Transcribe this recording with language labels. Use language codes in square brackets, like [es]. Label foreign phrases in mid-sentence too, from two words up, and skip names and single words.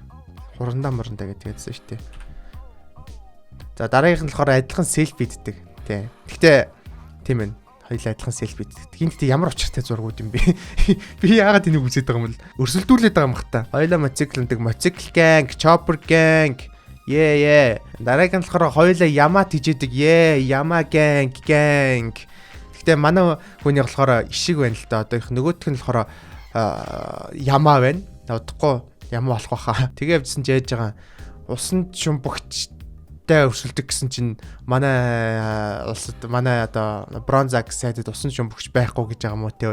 [mn] Хурандаа гэдэг ярьсан шүү дээ. За дараагийнх нь болохоор адилхан селфи иддэг тий. Гэхдээ тийм ээ. Хоёулаа адилхан селфи иддэг. Энд ямар учиртай зургууд юм бэ? Би яагаад энийг үзээд байгаа юм бол өрсөлдүүлээд байгаа юм бата. Хоёулаа мотоциклэндэг, мотоцикл gang, [en] chopper gang. [mn] Дараагийн нь болохоор хоёулаа ямаа тижээдэг. Яма gang. Гэхдээ манай хүний болохоор ишиг байна л да. Одоо их нөгөөх нь болохоор ямаа байна. Удахгүй ямаа болох байхаа. Тэгээ явжсэн ч яаж байгаа. Усан шумбагчтай өрсөлдөг гэсэн чинь манай одоо Bronze Axe сайдад усан шумбагч байхгүй гэж байгаа мó те.